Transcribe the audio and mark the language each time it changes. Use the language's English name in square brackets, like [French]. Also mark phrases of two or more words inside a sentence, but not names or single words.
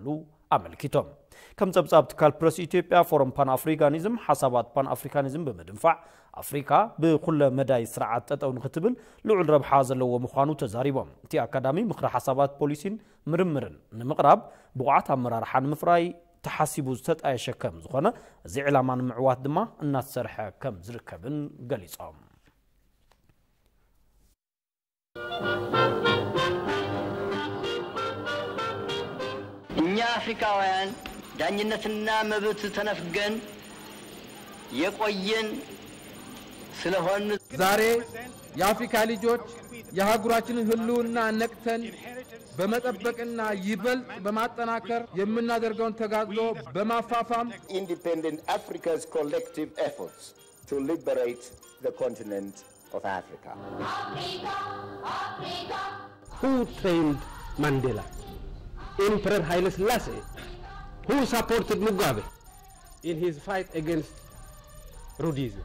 [Tigrinya] ኣመልኪቶም ከም ጸብጻብ ትካል ፕረስ ኢትዮጵያ ፎረም ፓንአፍሪካኒዝም ሓሳባት ፓንአፍሪካኒዝም ብምድንፋዕ አፍሪካ ብኩለ መዳይ ስርዓት ጠጠው ንኽትብል ልዑል ረብሓ ዘለዎ ምዃኑ ተዛሪቦም እቲ አካዳሚ ምክረ ሓሳባት ፖሊሲን ምርምርን ንምቕራብ ብቑዓት ኣመራርሓ ንምፍራይ ተሓሲቡ ዝተጣየሸ ከም ዝኾነ እዚ ዕላማ ንምዕዋት ድማ እናተሰርሐ ከም ዝርከብን ገሊጾም [Amharic] እኛ አፍሪካውያን ዳኝነትና መብት ተነፍገን የቆየን ስለሆን ዛሬ የአፍሪካ ልጆች የሀገራችንን ህልውና ነቅተን በመጠበቅና ይበልጥ በማጠናከር የምናደርገውን ተጋድሎ በማፋፋም [English] Independent Africa's collective efforts to liberate the continent of Africa. Who trained Mandela? Emperor Haile Selassie, who supported Mugabe in his fight against Rhodesia.